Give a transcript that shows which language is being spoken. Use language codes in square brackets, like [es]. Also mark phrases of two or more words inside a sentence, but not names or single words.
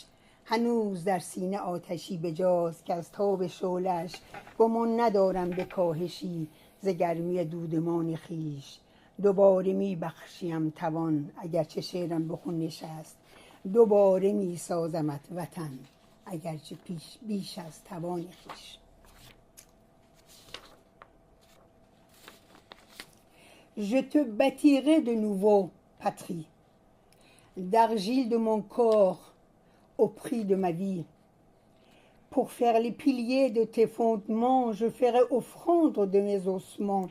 [fa] هنوز در سینه آتشی بجاست که از تاب شعله‌اش گمان ندارم به کاهشی ز گرمی دودمان خویش. دوباره می بخشیم توان اگرچه شعرم به خون نشست، دوباره می سازمت وطن اگرچه بیش از توان خویش. [fr] Je te bâtirai de nouveau, patrie, d'argile de mon corps au prix de ma vie. Pour faire les piliers de tes fondements, je ferai offrande de mes ossements.